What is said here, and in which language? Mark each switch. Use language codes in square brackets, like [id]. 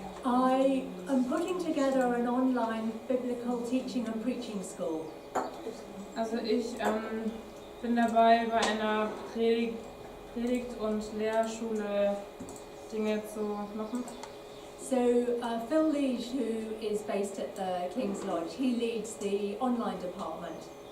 [en] I am putting together an online biblical teaching and preaching school. [de] Also ich bin dabei, bei einer Predigt- und Lehrschule Dinge zu machen. [en] So Phil Leach, who is based at the King's Lodge, he leads the online department.